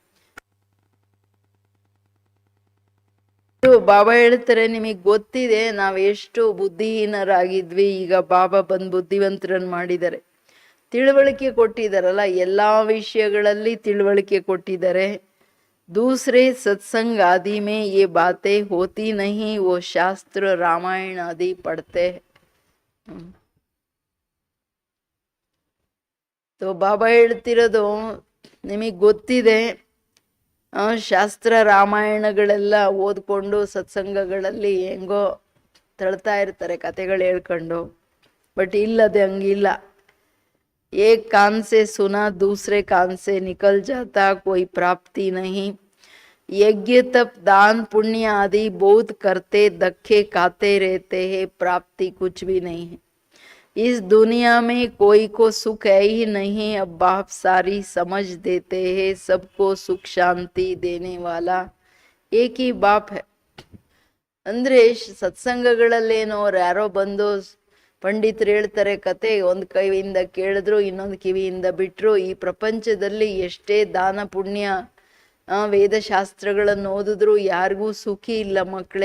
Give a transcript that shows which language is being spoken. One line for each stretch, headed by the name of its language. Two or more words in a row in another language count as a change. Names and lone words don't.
Kannada: ಬಾಬಾ ಹೇಳ್ತಾರೆ, ನಿಮಗೆ ಗೊತ್ತಿದೆ ನಾವು ಎಷ್ಟು ಬುದ್ಧಿಹೀನರಾಗಿದ್ವಿ, ಈಗ ಬಾಬಾ ಬಂದು ಬುದ್ಧಿವಂತರನ್ನು ಮಾಡಿದ್ದಾರೆ. ತಿಳುವಳಿಕೆ ಕೊಟ್ಟಿದ್ದಾರಲ್ಲ, ಎಲ್ಲ ವಿಷಯಗಳಲ್ಲಿ ತಿಳುವಳಿಕೆ ಕೊಟ್ಟಿದ್ದಾರೆ.
Hindi: दूसरे सत्संग आदि में ये बातें होती नहीं, वो शास्त्र रामायण आदि पढ़ते हैं.
Kannada: तो ಬಾಬಾ ಹೇಳ್ತಿರೋದು ನಿಮಗೆ ಗೊತ್ತಿದೆ, ಶಾಸ್ತ್ರ ರಾಮಾಯಣಗಳೆಲ್ಲ ಓದ್ಕೊಂಡು ಸತ್ಸಂಗಗಳಲ್ಲಿ ಹೆಂಗೋ ತಳ್ತಾ ಇರ್ತಾರೆ ಕತೆಗಳು ಹೇಳ್ಕೊಂಡು. ಬಟ್ ಇಲ್ಲದೆ ಹಂಗಿಲ್ಲ.
Hindi: एक कान से सुना दूसरे कान से निकल जाता, कोई प्राप्ति नहीं. यज्ञ तप दान पुण्य आदि बहुत करते, धक्के खाते रहते हैं, प्राप्ति कुछ भी नहीं है. इस दुनिया में कोई को सुख है ही नहीं. अब बाप सारी समझ देते हैं, सबको सुख शांति देने वाला एक ही बाप है.
Kannada: ಅಂದ್ರೆ ಸತ್ಸಂಗಗಳಲ್ಲೇನೋ ಅವ್ರು ಯಾರೋ ಬಂದು ಪಂಡಿತರು ಹೇಳ್ತಾರೆ ಕತೆ, ಒಂದು ಕಿವಿಯಿಂದ ಕೇಳಿದ್ರು ಇನ್ನೊಂದು ಕಿವಿಯಿಂದ ಬಿಟ್ಟರು. ಈ ಪ್ರಪಂಚದಲ್ಲಿ ಎಷ್ಟೇ ದಾನ ಪುಣ್ಯ ವೇದಶಾಸ್ತ್ರಗಳನ್ನು ಓದಿದ್ರು ಯಾರಿಗೂ ಸುಖಿ ಇಲ್ಲ ಮಕ್ಕಳೇ.